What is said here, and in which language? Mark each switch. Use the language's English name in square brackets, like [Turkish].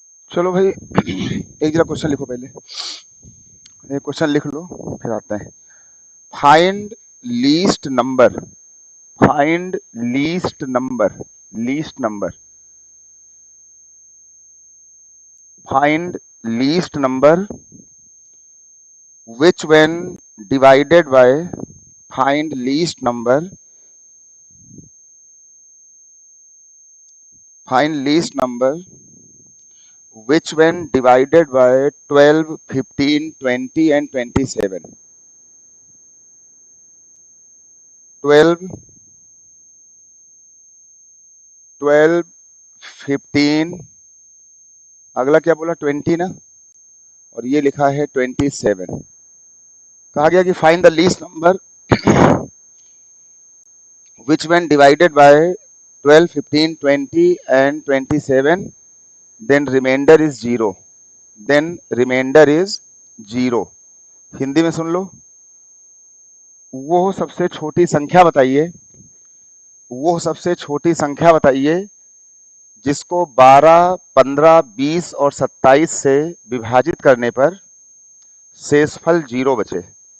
[Hindi] चलो भाई, एक जरा क्वेश्चन लिखो पहले, एक क्वेश्चन लिख लो फिर आते हैं। [English] Find least number, find least number, least number, find least number which when divided by, find least number, find least number which when divided by 12, 15, 20 and 27. [Hindi] 12, 12, 15, अगला क्या बोला 20 ना, और ये लिखा है 27। कहा गया कि [English] Find the least number which when divided by 12, 15, 20 and 27, then remainder is 0, then remainder is 0। [Hindi] Hindi में सुन लो, वो सबसे छोटी संख्या बताइए, वो सबसे छोटी संख्या बताइए जिसको 12, 15, 20 और 27 से विभाजित करने पर शेषफल 0 बचे।